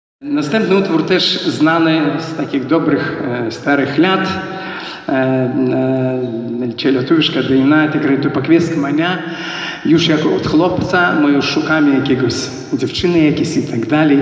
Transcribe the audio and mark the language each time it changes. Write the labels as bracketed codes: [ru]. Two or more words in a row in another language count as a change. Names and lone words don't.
[pl] Następny utwór też znany z takich dobrych, starych lat. [lt] Čia lietuviška daina, tikrai tu pakviesk mane. [pl] Już jako od chłopca, my już szukamy jakiegoś dziewczyny jakieś i tak dalej.